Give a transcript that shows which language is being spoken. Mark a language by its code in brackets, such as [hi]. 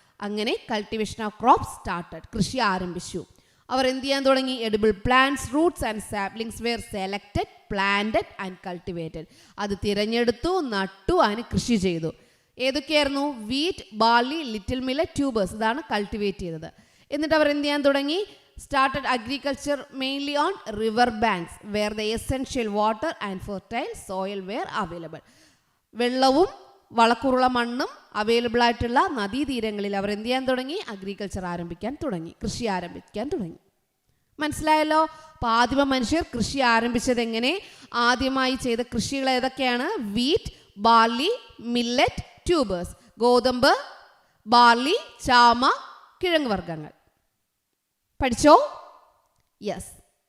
[ml] അങ്ങനെ [en] cultivation of crops started, [ml] കൃഷി ആരംഭിച്ചു. അവർ എന്ത് ചെയ്യാൻ തുടങ്ങി? [en] Edible plants, roots and saplings were selected, planted and cultivated. [ml] അത് തിരഞ്ഞെടുത്തു, നട്ടു, അതിന് കൃഷി ചെയ്തു. ഏതൊക്കെയായിരുന്നു? Wheat, barley, little millet, tubers, ഇതാണ് കൾട്ടിവേറ്റ് ചെയ്തത്. എന്നിട്ട് അവർ എന്ത് ചെയ്യാൻ തുടങ്ങി? [en] started agriculture mainly on river banks where the essential water and fertile soil were available. [ml] വെള്ളവും വളക്കൂറുള്ള മണ്ണും അവൈലബിൾ ആയിട്ടുള്ള നദീതീരങ്ങളിൽ അവർ എന്ത് ചെയ്യാൻ തുടങ്ങി? അഗ്രികൾച്ചർ ആരംഭിക്കാൻ തുടങ്ങി, കൃഷി ആരംഭിക്കാൻ തുടങ്ങി. മനസ്സിലായല്ലോ? അപ്പോൾ ആദിമ മനുഷ്യർ കൃഷി ആരംഭിച്ചത് എങ്ങനെ? ആദ്യമായി ചെയ്ത കൃഷികൾ ഏതൊക്കെയാണ്? വീറ്റ്, ബാർലി, മില്ലറ്റ്, ട്യൂബേഴ്സ്, ഗോതമ്പ്, ബാർലി, ചാമ, കിഴങ്ങ് വർഗ്ഗങ്ങൾ. പഠിച്ചോ? യെസ്.